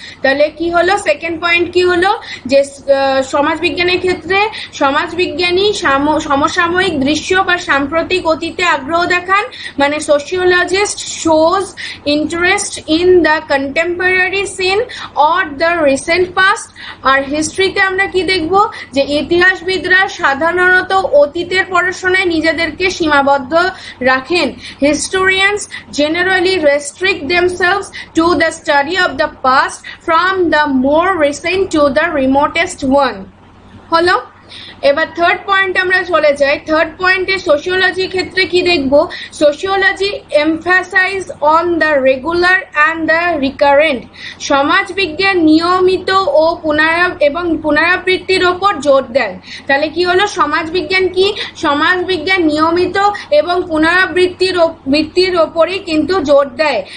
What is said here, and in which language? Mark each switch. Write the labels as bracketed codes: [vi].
[bn] তাহলে কি হলো, সেকেন্ড পয়েন্ট কি হলো, যে সমাজবিজ্ঞানের ক্ষেত্রে সমাজবিজ্ঞানী সমসাময়িক দৃশ্য বা সাম্প্রতিক অতীতে আগ্রহ দেখান, মানে [en] Sociologist shows interest in the contemporary scene or the recent past. [bn] আর হিস্ট্রিতে আমরা কি দেখব, যে ইতিহাসবিদরা সাধারণত অতীতের পড়াশোনায় নিজেদেরকে সীমাবদ্ধ রাখেন। [en] Historians generally restrict themselves to the study of the past from the more recent to the remotest one. [bn] হলো, এবার থার্ড পয়েন্ট আমরা চলে যাই। থার্ড পয়েন্টে সোশিওলজির ক্ষেত্রে কি দেখব, [en] Sociology emphasise on the regular and the recurrent. [bn] সমাজবিজ্ঞান নিয়মিত ও পুনরাবৃত্তির ওপর জোর দেন। তাহলে কি হলো, সমাজবিজ্ঞান কি, সমাজবিজ্ঞান নিয়মিত এবং পুনরাবৃত্তির ওপরই কিন্তু জোর দেয়।